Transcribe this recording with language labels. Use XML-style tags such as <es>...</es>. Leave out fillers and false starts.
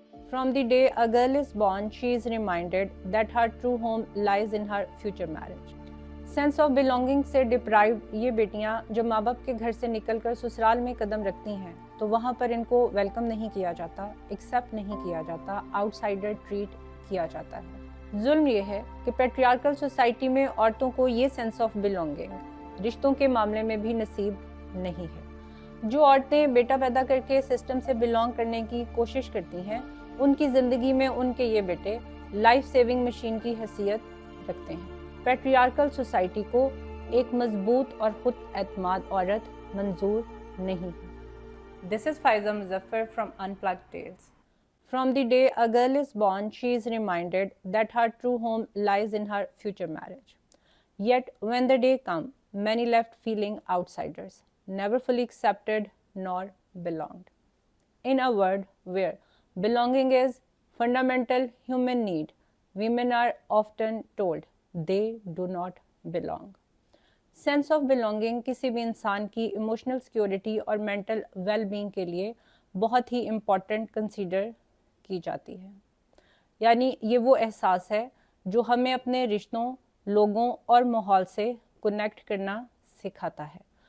<en>From the day a girl is born, she is reminded that her true home lies in her future marriage.</en> <hi>Sense of belonging से deprived ये बेटियां जो माँ बाप के घर से निकलकर ससुराल में कदम रखती हैं तो वहाँ पर इनको वेलकम नहीं किया जाता, एक्सेप्ट नहीं किया जाता, आउटसाइडर ट्रीट किया जाता है। जुल्म ये है कि पैट्रियार्कल सोसाइटी में औरतों को ये सेंस ऑफ बिलोंगिंग रिश्तों के मामले में भी नसीब नहीं है। जो औरतें बेटा पैदा करके सिस्टम से बिलोंग करने की कोशिश करती हैं, उनकी ज़िंदगी में उनके ये बेटे लाइफ सेविंग मशीन की हैसियत रखते हैं। पैट्रियार्कल सोसाइटी को एक मजबूत और खुद एतमाद औरत मंजूर नहीं है।</hi> <en>This is Faiza Muzaffar from Unplugged Tales. From the day a girl is born, she is reminded that her true home lies in her future marriage. Yet when the day comes, many left feeling outsiders, never fully accepted nor belonged. In a world where belonging is fundamental human need, women are often told they do not belong.</en> <hi>Sense of belonging किसी भी इंसान की emotional security और mental well being के लिए बहुत ही important consider की जाती है। यानी ये वो एहसास है जो हमें अपने रिश्तों, लोगों और माहौल से कनेक्ट करना सिखाता है।</hi>